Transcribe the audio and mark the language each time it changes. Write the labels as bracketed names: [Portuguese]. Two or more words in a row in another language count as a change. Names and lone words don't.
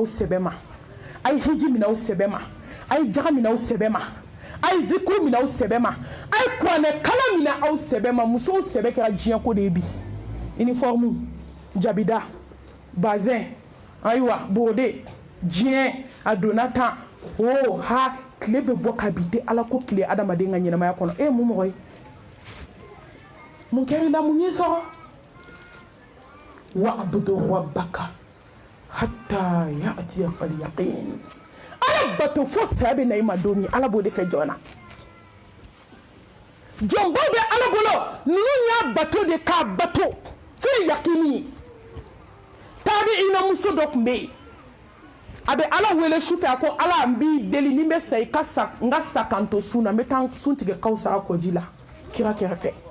[Bambara] sɛbɛ ma a ye hiji minɛ aw sɛbɛ ma a ye jaga minɛ aw sɛbɛ ma a ye zikuru minɛ aw sɛbɛ ma a ye kuranɛ kala minɛ aw sɛbɛ ma musow sɛbɛ kɛra diɲɛ ko de ye bi uniforme jabida bazin ayiwa bode diɲɛ a donna tan ha tile bɛ bɔ ka bi tɛ ala ko tile adamaden ka ɲɛnamaya kɔnɔ mun mɔgɔ ye mun kɛra i la mun y'i sɔrɔ [Arabic] واعبد ربك حتى يأتيك اليقين [Bambara] ala bato fo saya bɛ na i ma don min ala b'o de fɛ jɔn na jɔnbaw bɛ ala bolo ninnu y'a bato de k'a bato fo ye yakini ye tabi'ina muso dɔ tun bɛ yen a bɛ ala wele su fɛ a ko ala n b'i deli ni n bɛ sa i ka sa n ka sa kan to sun na n bɛ taa sun tigɛ kawusara kɔji la kira kɛrɛfɛ